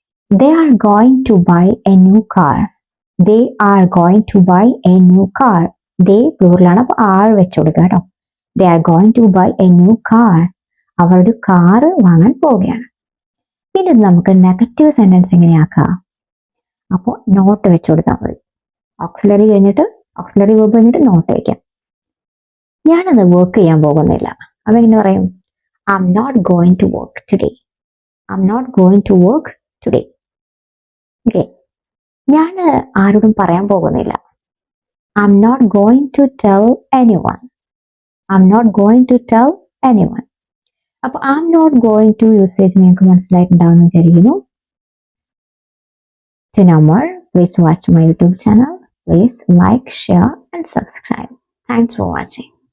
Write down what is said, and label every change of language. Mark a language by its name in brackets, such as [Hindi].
[English] They are going to buy a new car. They are going to buy a new car. They പ്ലൂറലാണ്. [Malayalam] അപ്പോൾ ആൾ വെച്ച് കൊടുക്കുക കേട്ടോ. [English] They are going to buy a new car. [Malayalam] അവർ ഒരു car വാങ്ങാൻ പോവുകയാണ്. പിന്നെ നമുക്ക് നെഗറ്റീവ് സെന്റൻസ് എങ്ങനെയാക്കാം? അപ്പോൾ നോട്ട് വെച്ച് കൊടുത്താൽ മതി. ഓക്സിലറി വെർബ് കഴിഞ്ഞിട്ട് നോട്ട് വയ്ക്കാം. ഞാനത് വർക്ക് ചെയ്യാൻ പോകുന്നില്ല. അപ്പോൾ എങ്ങനെ പറയും? [English] I am not going to work today. I am not going to work today. [Malayalam] Okay, ഞാൻ ആരോടും പറയാൻ പോകുന്നില്ല. [English] I'm not going to tell anyone. I'm not going to tell anyone. [Malayalam] അപ്പോൾ [English] I'm not going to usage [Malayalam] നിങ്ങൾക്ക് മനസ്സിലായിട്ടുണ്ടാവുമെന്ന് വിചാരിക്കുന്നു. [English] To know more, please watch my YouTube channel. Please like, share and subscribe. Thanks for watching.